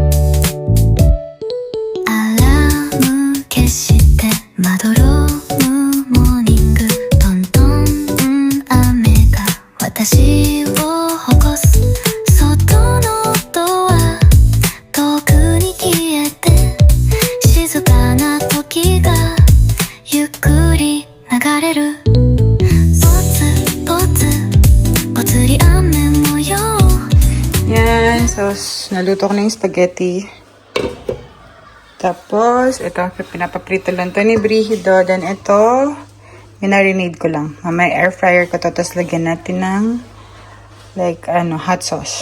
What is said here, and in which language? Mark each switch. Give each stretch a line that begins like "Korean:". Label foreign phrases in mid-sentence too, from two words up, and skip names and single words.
Japanese: アラーム消してまどろむモーニングトントン雨が私を起こす外のドア遠くに消えて静かな時がゆっくり流れるポツポツぽつり雨模様
Filipino: Yan. So, naluto ko na yung spaghetti. Tapos, ito, pinapaprito lang to ni Brigido. Then, ito, minarinade ko lang. Mamaya
English: air fryer
Filipino: ko to. Tapos, lagyan natin ng like,
English: hot sauce.